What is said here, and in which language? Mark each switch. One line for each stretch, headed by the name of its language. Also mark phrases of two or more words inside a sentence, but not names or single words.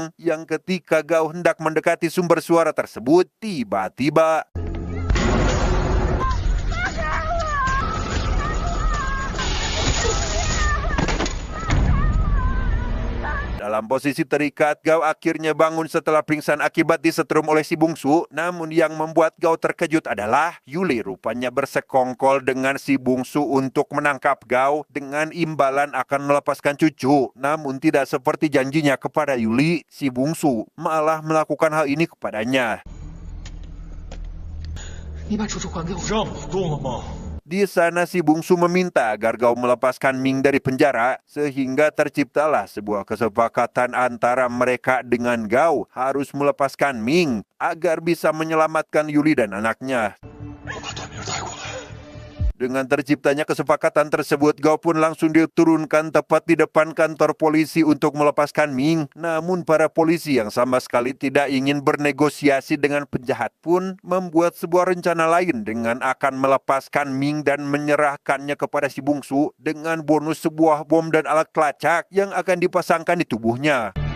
Indonesian: Yang ketika Gao hendak mendekati sumber suara tersebut, tiba-tiba dalam posisi terikat, Gao akhirnya bangun setelah pingsan akibat disetrum oleh si bungsu. Namun yang membuat Gao terkejut adalah Yuli rupanya bersekongkol dengan si bungsu untuk menangkap Gao dengan imbalan akan melepaskan cucu. Namun tidak seperti janjinya kepada Yuli, si bungsu malah melakukan hal ini kepadanya.
Chinese: 你把楚楚还给我。让不动了吗？
Indonesian: Di sana si bungsu meminta agar Gao melepaskan Ming dari penjara, sehingga terciptalah sebuah kesepakatan antara mereka dengan Gao harus melepaskan Ming agar bisa menyelamatkan Yuli dan anaknya.
Chinese: 我把段明带过来。
Indonesian: Dengan terciptanya kesepakatan tersebut, Gao pun langsung diturunkan tepat di depan kantor polisi untuk melepaskan Ming. Namun para polisi yang sama sekali tidak ingin bernegosiasi dengan penjahat pun membuat sebuah rencana lain dengan akan melepaskan Ming dan menyerahkannya kepada si bungsu dengan bonus sebuah bom dan alat pelacak yang akan dipasangkan di tubuhnya.